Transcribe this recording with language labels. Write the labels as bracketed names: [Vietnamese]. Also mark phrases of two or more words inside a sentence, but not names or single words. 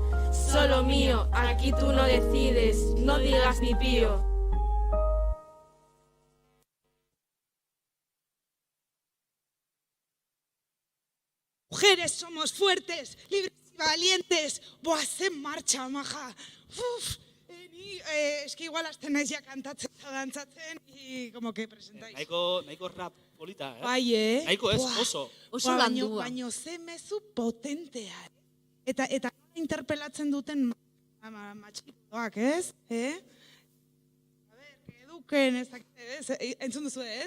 [Spanish] Solo mío, aquí tú no decides, no digas ni pío. Mujeres somos fuertes, libres y valientes. Boa, ze marcha, maja. Es que igual [Basque] azten naiz ja kantatzen eta dantzatzen [Spanish] y como que presentáis. [Basque] Nahiko rap polita, Bai, Nahiko ez, oso. Oso landua. Baino ze mezu potentea. Eta interpelatzen duten matxikoak, ez? A ver, Entzun duzu ez?